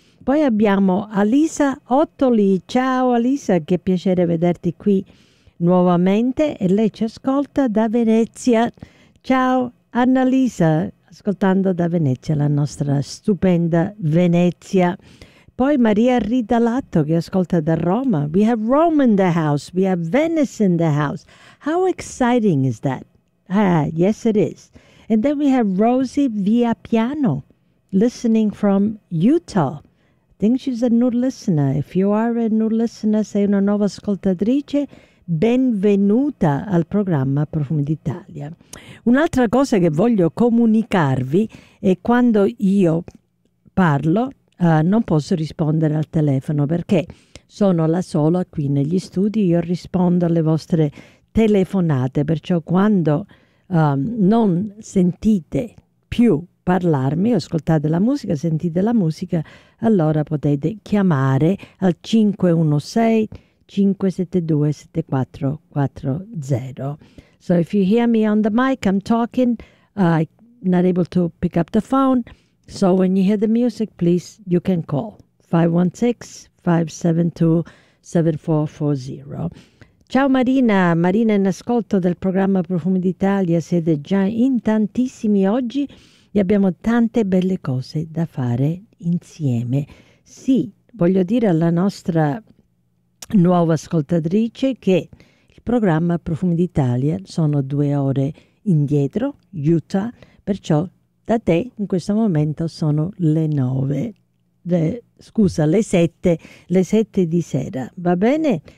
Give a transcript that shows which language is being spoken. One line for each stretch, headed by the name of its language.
Italian: Poi abbiamo Alisa Ottoli. Ciao Alisa, che piacere vederti qui nuovamente, e lei ci ascolta da Venezia. Ciao Annalisa, ascoltando da Venezia, la nostra stupenda Venezia. Poi Maria Rita Latto che ascolta da Roma.
English: We have Rome in the house, we have Venice in the house. How exciting is that? Ah, yes it is. And then we have Rosie Via Piano listening from Utah. think she's a new listener. If you are a new listener,
Italian: sei una nuova ascoltatrice, benvenuta al programma Profumi d'Italia. Un'altra cosa che voglio comunicarvi è quando io parlo non posso rispondere al telefono perché sono la sola qui negli studi, io rispondo alle vostre telefonate, perciò quando non sentite più parlarmi, ascoltate la musica, sentite la musica, allora potete chiamare al 516-572-7440.
English: So if you hear me on the mic, I'm talking, I'm not able to pick up the phone, so when you hear the music, please, you can call 516-572-7440.
Italian: Ciao Marina, Marina in ascolto del programma Profumi d'Italia, siete già in tantissimi oggi e abbiamo tante belle cose da fare insieme. Sì, voglio dire alla nostra nuova ascoltatrice che il programma Profumi d'Italia sono 2 ore indietro, Utah, perciò da te in questo momento sono le sette di sera, va bene?